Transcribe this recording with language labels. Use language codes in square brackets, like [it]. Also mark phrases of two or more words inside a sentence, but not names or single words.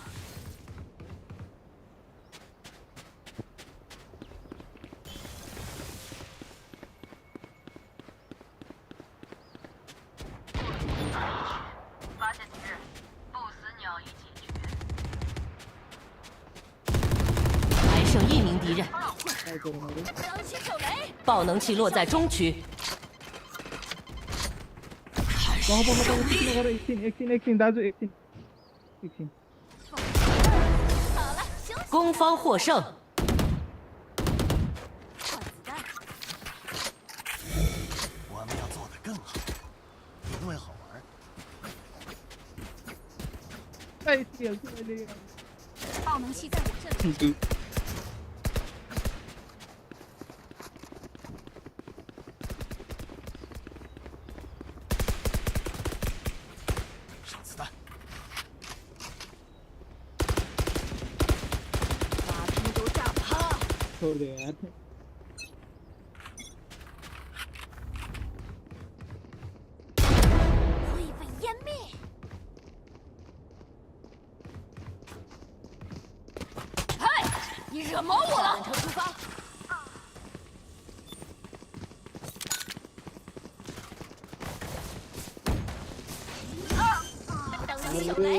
[zh] 发现敌人，不死鸟已解决。还剩1名敌人。当心手雷！爆能器落在中区， [ne] एकछिन दाजु एकछिन [zh] 好了，休息。攻方获胜。换子弹。我们要做得更好，因为好玩。哎天，这个爆能器在我这里。上子弹，把他们都炸趴！ [hi] छोड़ दे यार [zh] 会被湮灭。嗨，你惹毛我了！车出发。当心手雷！